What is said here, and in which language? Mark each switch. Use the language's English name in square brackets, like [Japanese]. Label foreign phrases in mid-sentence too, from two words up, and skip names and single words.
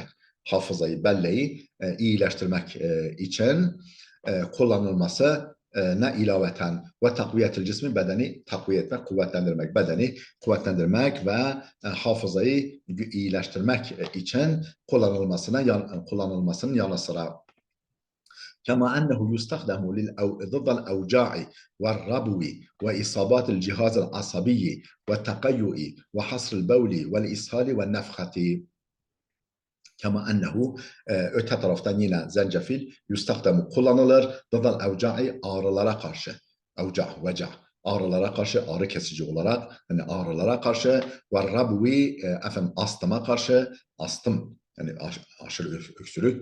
[Turkish] Hafızayı, belleği iyileştirmek için kullanılması ne ilaveten ve [Arabic] تقوية الجسم, [Turkish] bedeni takviye etmek, kuvvetlendirmek ve hafızayı iyileştirmek için kullanılmasının yanı sıra. [Arabic] كما أنه يستخدم ضد الأوجاع والربو وإصابات الجهاز العصبي والتقيؤ وحصر البول والإسهال والنفخة. كما أنه, [Turkish] öte taraftan yine zencefil yustahdemu kullanılır. [Arabic] ضد الأوجاع, [Turkish] ağrılara karşı. Veca, ağrılara karşı, ağrı kesici olarak, yani ağrılara karşı. [Arabic] والربو, [Turkish] efendim astıma karşı, yani aşırı öksürük.